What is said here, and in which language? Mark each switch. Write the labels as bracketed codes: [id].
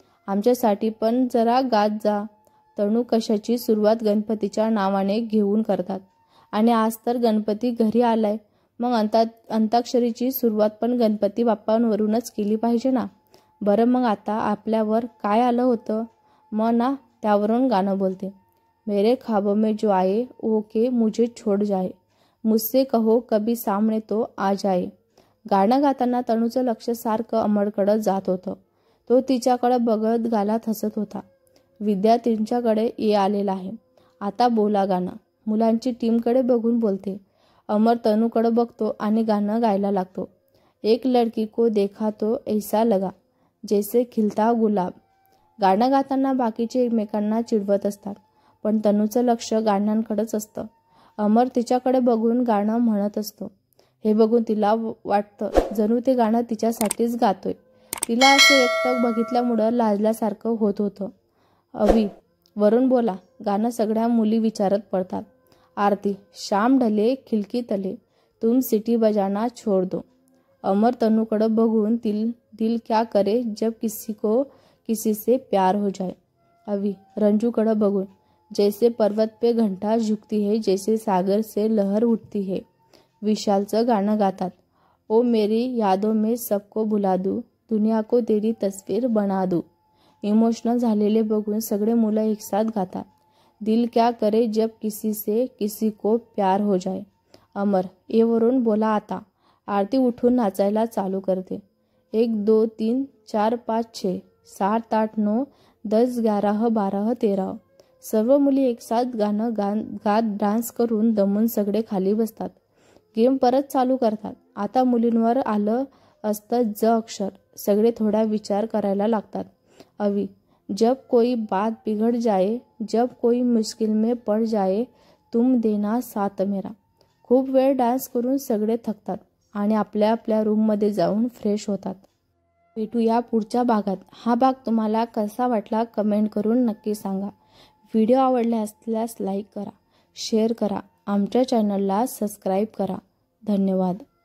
[mr] आमच्यासाठी पण जरा गात जा. तनू कशाची सुरुवात गणपतीच्या नावाने घेऊन करतात. आणि आज तर गणपती घरी आलाय, मग अंताक्षरीची सुरुवात पण गणपती बाप्पांवरूनच केली पाहिजे ना. बरं मग आता आपल्यावर काय आलं होतं मग ना, त्यावरून गाणं बोलते. [hi] मेरे ख्वाबों में जो आए वो के मुझे छोड़ जाए, मुझसे कहो कभी सामने तो आ जाए. [mr] गाणं गाताना तनूचं लक्ष सारखं अमरकडं जात होतं. तो तिच्याकडं बघत गालात हसत होता. विद्या तिच्याकडे आलेला आहे. आता बोला गाणं. मुलांची टीमकडे बघून बोलते. अमर तनूकडं बघतो आणि गाणं गायला लागतो. [hi] एक लड़की को देखा तो ऐसा लगा जैसे खिलता गुलाब. [mr] गाणं गाताना बाकीचे एकमेकांना चिडवत असतात, पण तनूचं लक्ष गाण्यांकडेच असतं. अमर तिच्याकडे बघून गाणं म्हणत असतो. हे बघून तिला वाटतं जणू ते गाणं तिच्यासाठीच गातोय. तिला असं एकटक बघितल्यामुळं लाजल्यासारखं होत होतं. अवी, वरून बोला. गाणं सगळ्या मुली विचारत पडतात. [hi] आरती, शाम ढले खिड़की तले तुम सिटी बजाना छोड़ दो. [mr] अमर तनूकडं बघून [hi] दिल क्या करे जब किसी को किसी से प्यार हो जाए. अवी, [mr] रंजूकडं बघून, [hi] जैसे पर्वत पे घंटा झुकती है, जैसे सागर से लहर उठती है. [mr] विशालचं गाणं गातात. [hi] ओ मेरी यादों में सबको भुला दूं, दुनिया को तेरी तस्वीर बना दूं. [mr] इमोशनल झालेले बघून सगळे मुलं एकसाथ गातात. [hi] दिल क्या करे जब किसी से किसी को प्यार हो जाए. [mr] अमर, वरून बोला आता. आरती उठून नाचायला चालू करते. 1 2 3 4 5 6 7 8 9 10 11 12 13. सर्व मुली एकसाथ गाणं गात डान्स करून दमून सगळे खाली बसतात. गेम परत चालू करतात. आता मुलींवर आलं असतं ज अक्षर. सगळे थोडा विचार करायला लागतात. [hi] अवी, जब कोई बात बिगड़ जाए, जब कोई मुश्किल में पड़ जाए, तुम देना साथ मेरा. [mr] खूप वेळ डान्स करून सगळे थकतात आणि आपल्या आपल्या रूममध्ये जाऊन फ्रेश होतात. भेटूया पुढच्या भागात. हा भाग तुम्हाला कसा वाटला कमेंट करून नक्की सांगा. व्हिडिओ आवडला असल्यास लाईक करा, शेअर करा, आमच्या चॅनलला सबस्क्राईब करा. धन्यवाद.